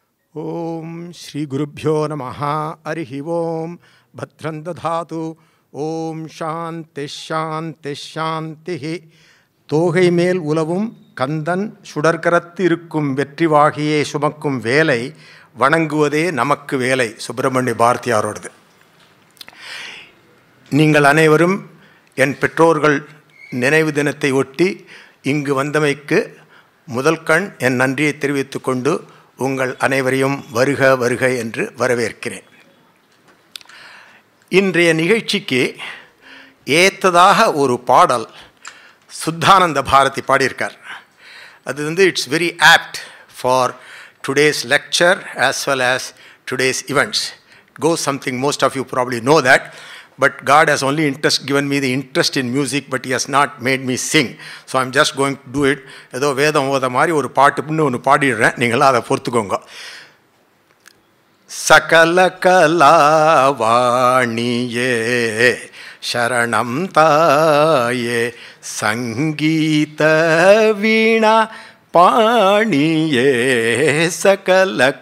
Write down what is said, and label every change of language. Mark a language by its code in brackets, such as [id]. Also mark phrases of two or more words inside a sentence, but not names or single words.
[sa] ओं श्री गुरुभ्यो नमः हरिः ओं भद्रं ददातु ओं शान्तिः शान्तिः शान्तिः [ta] தோகை மேல் உலவும் கந்தன் சுடர்க்கரத்தில் இருக்கும் வெற்றிவடிவேலை சுமக்கும் வேலை வணங்குவதே நமக்கு வேலை சுப்பிரமணிய பாரதியாரோடு நீங்கள் அனைவரும் என் பெற்றோர்கள் நினைவு தினத்தை ஒட்டி இங்கு வந்தமைக்கு முதல் கண் என் நன்றியை தெரிவித்துக் கொண்டு உங்கள் அனைவரையும் வருக வருக என்று வரவேற்கிறேன். இன்றைய நிகழ்ச்சிக்கு ஏத்ததாக ஒரு பாடல் சுத்தானந்த பாரதி பாடியிருக்கார். [en] அது it's very apt for today's lecture as well as today's events. It goes something most of you probably know that. But God has only given me the interest in music, but He has not made me sing. So I'm just going to do it. [ta] ஏதோ வேதம் ஓத மாதிரி ஒரு பாட்டுன்னு ஒன்று பாடிடுறேன், நீங்களாம் அதை பொறுத்துக்கோங்க. சகல கலாவாணியே சரணம் தாயே சங்கீத வீணா பாணியே சகல